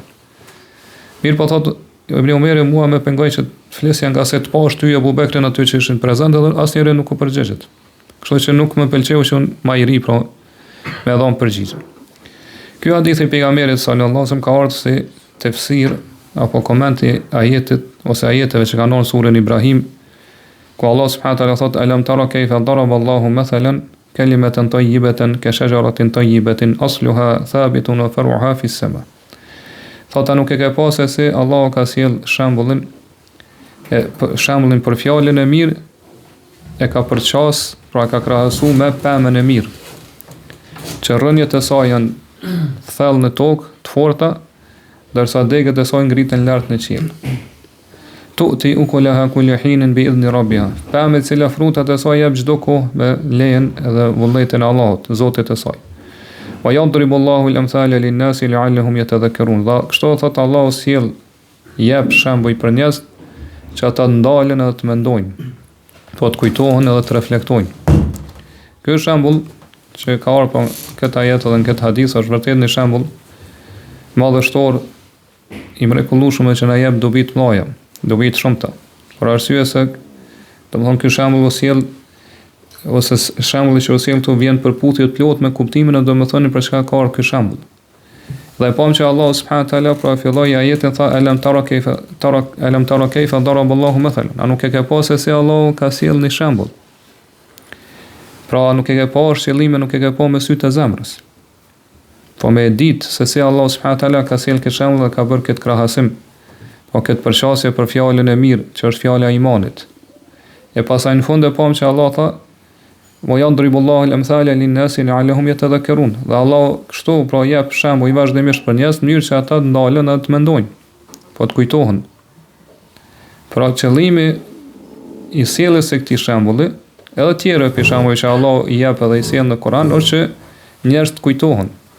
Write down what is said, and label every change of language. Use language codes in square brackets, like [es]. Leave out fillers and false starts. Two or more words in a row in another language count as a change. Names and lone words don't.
[sq] Mirë po thot Ibn Umeri mua më pengoi që flesja nga se të pa shtyj Abu Bekrin aty që ishin prezant dhe asnjëri nuk u përgjigjet. Kështu që nuk më pëlqeu që unë më i ri pra me dhon përgjigje. Ky hadith i pejgamberit [ar] صلى الله عليه وسلم [sq] ka ardhur si tefsir apo komenti ajetit ose ajeteve që kanë në surën Ibrahim, ku Allah [ar] سبحانه وتعالى [sq] thot: [ar] "ألم تر كيف ضرب الله مثلا كلمة طيبة كشجرة طيبة أصلها ثابت وفرعها في السماء." [sq] Thot, a nuk e ke pasur se Allah ka sjell shembullin për fjalën e mirë e ka përqas, pra ka krahasu me pemën e mirë, që rrënjët e saj janë thellë në tokë, të forta, ndërsa degët e saj ngriten lart në qiell. [ar] تؤتي أكلها كل حين بإذن ربها. [sq] Pemë e cila frutat e saj jep çdo kohë me lejen dhe vullnetin e Allahut, Zotit të saj. [ar] ويضرب الله الأمثال للناس لعلهم يتذكرون. [sq] Dhe kështu thot Allahu sjell jep shembuj për njerëz që ata ndalen edhe të mendojnë, po të kujtohen edhe të reflektojnë. Ky shembull që ka ardhur për këtë ajet dhe në këtë hadith është vërtet një shembull madhështor i mrekullueshëm që na jep dobi të mëdha, dobi të shumta. Për arsye se domthon ky shembull ose shembulli që sjell këtu vjen përputhje të plotë me kuptimin e domethënë për çka ka ardhur ky shembull. Dhe pam që Allah [ar] سبحانه وتعالى [sq] pra filloi ajetin tha: [ar] "ألم تر كيف ضرب الله مثلا." [sq] A nuk e ke pasur se Allah ka sjell një shembull? Pra nuk e ke pasur qëllimin, nuk e ke pasur me sytë e zemrës. Po me ditë se si Allah [ar] سبحانه وتعالى [sq] ka sjell këtë shembull dhe ka bërë këtë krahasim, po këtë përshasje për fjalën e mirë, që është fjala e imanit. E pastaj në fund e pam që Allah tha: [ar] "ويضرب الله الأمثال للناس لعلهم يتذكرون." [sq] Dhe Allah kështu pra jep shembull i vazhdimisht për njerëz në mënyrë që ata të ndalen dhe të mendojnë, po të kujtohen. Pra qëllimi i sjelljes së këtij shembulli, edhe tjerë për shembull që Allah i jep edhe i sjell në Kur'an, është që njerëz të kujtohen.